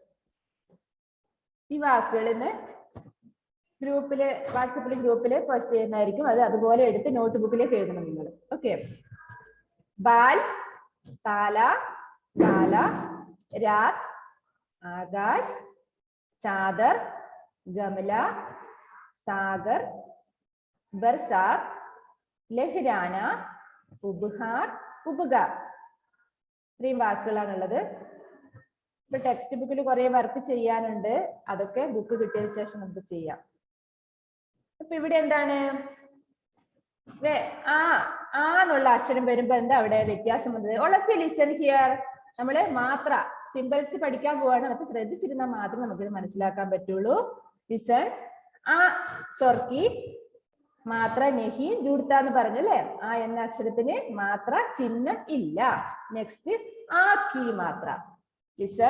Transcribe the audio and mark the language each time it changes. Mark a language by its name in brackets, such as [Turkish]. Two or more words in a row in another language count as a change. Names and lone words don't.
[Malayalam] ഈ വാക്കുകൾ ഇന്ന് ഗ്രൂപ്പില്, വാട്സപ്പിലെ ഗ്രൂപ്പില് പോസ്റ്റ് ചെയ്യുന്നതായിരിക്കും. അത് അതുപോലെ എടുത്ത് നോട്ട്ബുക്കിലേക്ക് എഴുതണം നിങ്ങൾ. [Hindi] ഓക്കെ. बाल, ताला, काला, रात, आकाश, चादर, गमला, सागर, बरसात, लहराना, उपहार, उपगार. [Malayalam] ഇത്രയും വാക്കുകളാണുള്ളത്. ഇപ്പൊ ടെക്സ്റ്റ് ബുക്കിൽ കുറെ വർക്ക് ചെയ്യാനുണ്ട്. അതൊക്കെ ബുക്ക് കിട്ടിയതിനു ശേഷം നമുക്ക് ചെയ്യാം. അപ്പൊ ഇവിടെ എന്താണ്? ആ എന്നുള്ള അക്ഷരം വരുമ്പോ എന്താ അവിടെ വ്യത്യാസം വന്നത്? [English] All of you listen here. [Malayalam] നമ്മള് മാത്ര സിമ്പിൾസ് പഠിക്കാൻ പോവാണ്. നമുക്ക് ശ്രദ്ധിച്ചിരുന്നാൽ മാത്രം നമുക്കിത് മനസ്സിലാക്കാൻ പറ്റുള്ളൂ. ലിസൺ. [Hindi] आ स्वर की मात्रा नहीं जुड़ता [Malayalam] എന്ന് പറഞ്ഞു അല്ലെ? ആ എന്ന അക്ഷരത്തിന് മാത്ര ചിഹ്നം ഇല്ല. നെക്സ്റ്റ് [Hindi] आ की मात्रा. [Malayalam] ലിസൺ.